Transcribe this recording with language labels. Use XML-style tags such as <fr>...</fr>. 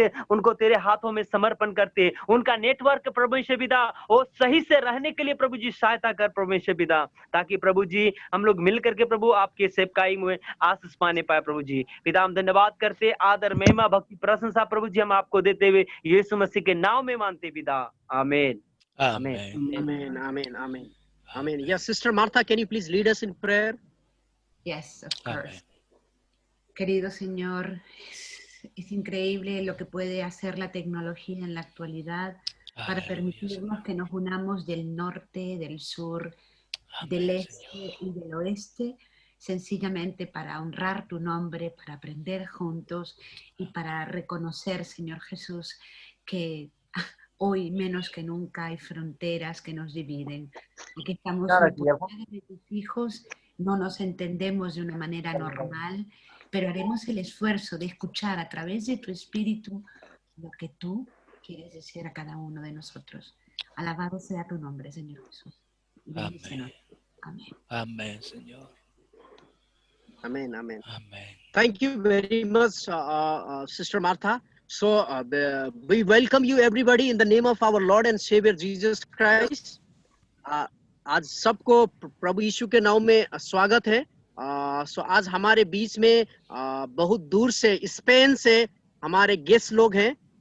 <hi>उनको तेरे हाथों में समर्पण करते उनका नेटवर्क परमेश्वर पिता वो सही से रहने के लिए प्रभु जी सहायता कर परमेश्वर पिता ताकि प्रभु जी हम लोग मिल करके प्रभु आपके सेवकाई में आशीष पाने पाए प्रभु जी पिता हम धन्यवाद करते आदर महिमा भक्ति प्रशंसा प्रभु जी हम आपको देते हुए यीशु मसीह के नाम में मानते पिता आमीन</hi> <en>Amen. Amen. Amen. Yes, Sister Martha, can you please lead us in prayer? Yes, of course.</en> <es>Querido Señor, es increíble lo que puede hacer la tecnología en la actualidad para permitirnos que nos unamos del norte, del sur, del este y del oeste, sencillamente para honrar tu nombre, para aprender juntos y para reconocer, Señor Jesús, que hoy menos que nunca hay fronteras que nos dividen. Aquí estamos de tus hijos, no nos entendemos de una manera normal, pero haremos el esfuerzo de escuchar a través de tu espíritu lo que tú quieres decir a cada uno de nosotros. Alabado sea tu nombre, Señor Jesús. Amén. Amén. Amén, Señor.</es> <en>Amen. Amen. Amen. Thank you very much, Sister Martha. So we welcome you everybody in the name of our Lord and Savior Jesus Christ.</en> <hi>आज सबको प्रभु यीशु के नाम में स्वागत है. सो आज हमारे बीच में बहुत दूर से स्पेन से हमारे गेस्ट लोग हैं.</hi>